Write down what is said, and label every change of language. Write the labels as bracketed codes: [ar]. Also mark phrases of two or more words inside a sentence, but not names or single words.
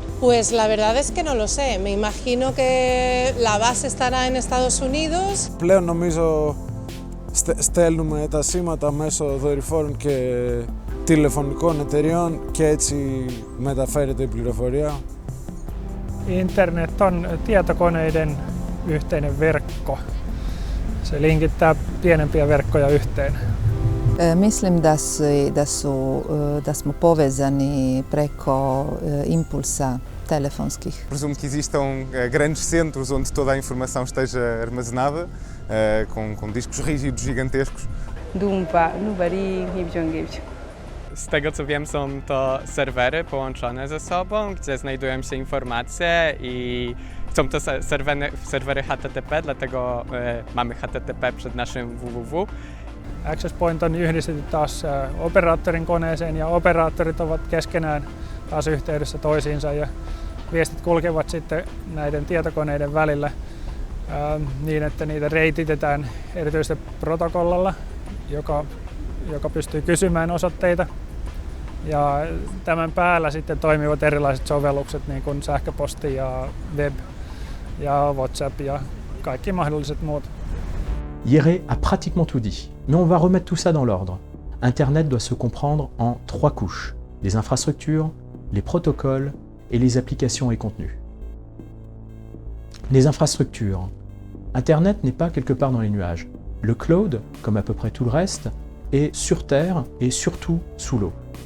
[es] Pues la verdad es que no lo sé. Me imagino que la base estará en Estados Unidos. [el] Πλέον νομίζω στέλνουμε τα σήματα μέσω δορυφόρων και τηλεφωνικών εταιριών και έτσι μεταφέρεται η πληροφορία. [fi] Internet on tietokoneiden yhteinen verkko. Se linkittää pienempiä verkkoja yhteen. [hr] Mislim da smo povezani preko impulsa telefonskich. [pt] Presumo que existam grandes centros onde toda a informação esteja armazenada, com discos rígidos gigantescos. [pl] Z tego co wiem, są to serwery połączone ze sobą, gdzie znajdują się informacje i są to serwery HTTP, dlatego mamy HTTP przed naszym www. [en] Access point [fi] on yhdistetty taas operaattorin koneeseen ja operaattorit ovat keskenään taas yhteydessä toisiinsa ja viestit kulkevat sitten näiden tietokoneiden välillä niin, että niitä reititetään erityisesti protokollalla, joka pystyy kysymään osoitteita. Ja tämän päällä sitten toimivat erilaiset sovellukset niin kuin sähköposti ja web ja WhatsApp ja kaikki mahdolliset muut. [fr] Jere a pratiquement tout dit, mais on va remettre tout ça dans l'ordre. Internet doit se comprendre en 3 couches, les infrastructures, les protocoles et les applications et contenus. Les infrastructures. Internet n'est pas quelque part dans les nuages. Le cloud, comme à peu près tout le reste, est sur Terre et surtout sous l'eau.